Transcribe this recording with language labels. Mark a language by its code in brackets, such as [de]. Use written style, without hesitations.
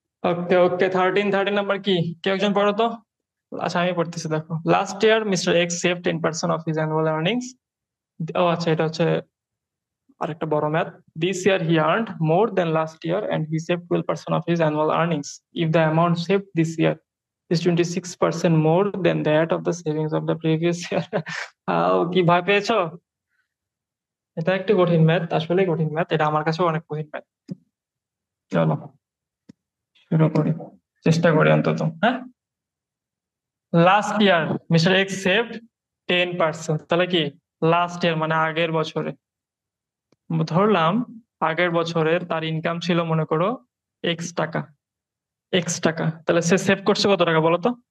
[bn] ওকে ওকে, 13 number কি, কেউ একজন পড়ো তো। আচ্ছা আমি পড়তেছি, দেখো [en] Last year mister X save 10% of his annual earnings. [bn] ও আচ্ছা, এটা হচ্ছে আরেকটা বড় math. [en] This year he earned more than last year and he save 12% of his annual earnings. If the amount save this year is 26% more than that of the savings of the previous year. [bn] কি ভয় পেয়েছো? এটা একটু কঠিন math, আসলে কঠিন math, এটা আমার কাছেও অনেক কঠিন ম্যাথ। চলো শুরু করি, চেষ্টা করি অন্তত, হ্যাঁ। [en] last year mister X saved 10%, [bn] তাহলে কি লাস্ট ইয়ার মানে আগের বছরে, ধরলাম আগের বছরে তার ইনকাম ছিল মনে করো X টাকা, X টাকা, তাহলে সে সেভ করছে কত টাকা বলো তো?